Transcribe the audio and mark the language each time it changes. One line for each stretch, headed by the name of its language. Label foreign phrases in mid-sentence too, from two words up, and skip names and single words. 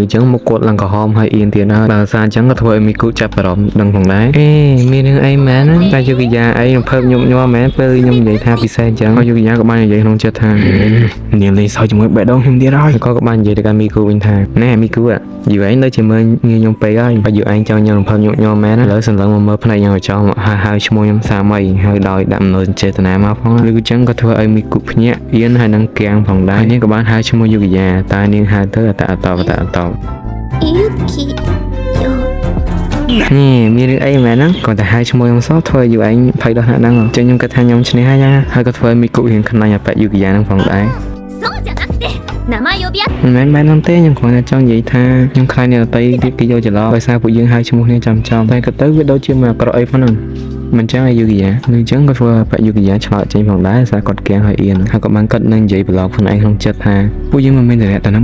Khmer: ញ្ចឹងមុខគាត់ឡើងក្រហមហើយអៀនទៀតហើយបើសារអញ្ចឹងក៏ធ្វើឲ្យមីគូចាប់អារម្មណ៍ដឹងផងដែរមានរឿងអីមែនតែយូគីយ៉ាអីរំភើបញញ័រមែនពេលខ្ញុំនិយាយថាពិសេសអញ្ចឹងហើយយូគីយ៉ាក៏បាននិយាយក្នុងចិត្តថានាងលេងសើចជាមួយបេះដូងខ្ញុំទៀតហើយក៏បាននិយាយទៅកាន់មីគូវិញថាណែមីគូយូឯងនៅជាមើលងាយខ្ញុំពេកហើយបើយូឯងចង់ញ៉ាំរំភើបញញ័រមែនឥឡូវសន្លឹងមកមើលផ្នែកយ៉ាងចោលមកហៅឈ្មោះខ្ញុំសាមីហើយដោយដាក់មនោសញ្ចេតនាមកផងឬអញ្ចឹងក៏ធ្វើឲ្យមីគូភ្ញាក់អៀនហើយនឹងគាំងផងដែរនាងក៏បានហៅឈ្មោះយូគីយ៉ាតែនាងហៅទៅអត
Japanese: ユキよ
Khmer: មានរឿងអីមែនហ្នឹងគាត់តែហៅឈ្មោះខ្ញុំសោះធ្វើឲ្យយូឯងភ័យដល់ថ្នាក់ហ្នឹងចឹងខ្ញុំគិតថាខ្ញុំឈ្នះហើយក៏ធ្វើឲ្យមីគូរៀងខ្លាញ់អបយូគីយ៉ាហ្នឹងផងដែរ
Japanese: そうじゃなくて名前呼び合っ
Khmer: មិនមែនបែបហ្នឹងទេខ្ញុំគ្រាន់តែចង់និយាយថាខ្ញុំខ្លាចអ្នកដទៃទៀតគេយកច្រឡំដោយសារពួកយើងហៅឈ្មោះគ្នាចំតែក៏ទៅវាដូចជាមកអាក្រក់អីផងហ្នឹងមិនចឹងឲ្យយូគីយ៉ានឹងចឹងក៏ធ្វើឲ្យយូគីយ៉ាឆ្លោតចេញផងដែរសារគាត់គាំងឲ្យអៀនហើយក៏បានគាត់នឹងនិយាយប្លុកខ្លួនឯងក្នុងចិត្តថាពួកយើងមិនមានតែនឹង